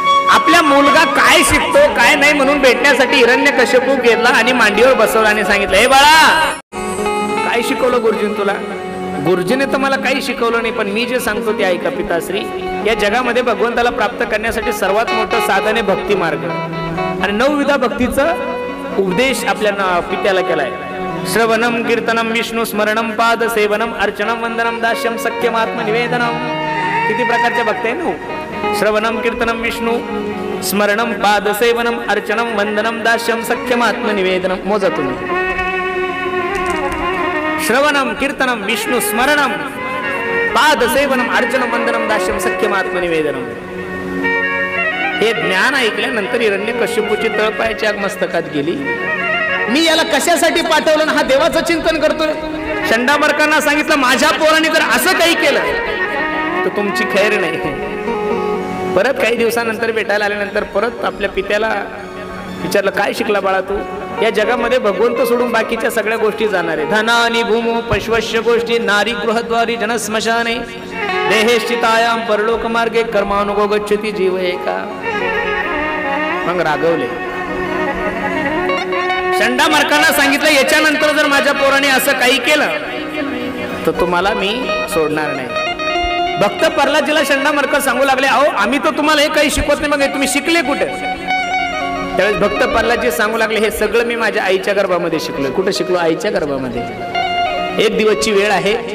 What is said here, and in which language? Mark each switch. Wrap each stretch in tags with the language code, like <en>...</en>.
<mr>आपल्या मुलगा काय शिकतो काय नाही म्हणून भेटण्यासाठी हिरण्यकश्यपू गेला आणि मांडीवर बसवला आणि सांगितलं, हे बाळा काय शिकवलं गुरुजीने तुला? गुरुजीने तर मला काही शिकवलं नाही, पण मी जे सांगतो ते ऐका पिताश्री. या जगामध्ये भगवंताला प्राप्त करण्यासाठी सर्वात मोठं साधन आहे भक्ती मार्ग, आणि 9 विधा भक्तीचा उपदेश आपल्या पित्याला केलाय.</mr> <sa>श्रवणम कीर्तनम विष्णू स्मरणम पाद सेवनम अर्चनम वंदनम दास्यम सख्यम आत्मनिवेदनम.</sa> <mr>किती प्रकारच्या भक्ती आहे ना?</mr> <sa>श्रवणम कीर्तनम विष्णू स्मरणम पाद सेवनम अर्चनम वंदनम दास्यम सख्यम आत्मनिवेदनम.</sa> <mr>मोजा तुम्ही.</mr> <sa>श्रवणम कीर्तनम विष्णू स्मरणम पाद सेवनम अर्चनम वंदनम दास्यम सख्यम आत्मनिवेदनम.</sa> <mr>हे ज्ञान ऐकल्यानंतर हिरण्यकश्यपूची तळपायाची आग मस्तकात गेली. मी याला कशासाठी पाठवलं? हा देवाचं चिंतन करतोय. षंडामर्कांना सांगितलं, माझ्या पोराने जर असं काही केलं तर तुमची खैर नाही. परत काही दिवसानंतर भेटायला आल्यानंतर परत आपल्या पित्याला विचारलं, काय शिकला बाळा तू? या जगामध्ये भगवंत सोडून बाकीच्या सगळ्या गोष्टी जाणार आहे.</mr> <sa>धनानी भूमो पश्वश्य गोष्टी नारी गृहद्वारी जनस्मशाने देहेश्चितायाम परलोक मार्गे कर्मानुगो गच्छति जीव एका.</sa> <mr>मग रागवले. षंडामर्कांना सांगितलं, याच्यानंतर जर माझ्या पोराने असं काही केलं तर तुम्हाला मी सोडणार नाही. भक्त प्रल्हादजीला षंडामर्क सांगू लागले, अहो आम्ही तर तुम्हाला हे काही शिकवत नाही, मग तुम्ही शिकले कुठे? त्यावेळेस भक्त प्रल्हादजी सांगू लागले, हे सगळं मी माझ्या आईच्या गर्भामध्ये शिकलो. कुठे शिकलो? आईच्या गर्भामध्ये. एक दिवसची वेळ आहे.</mr>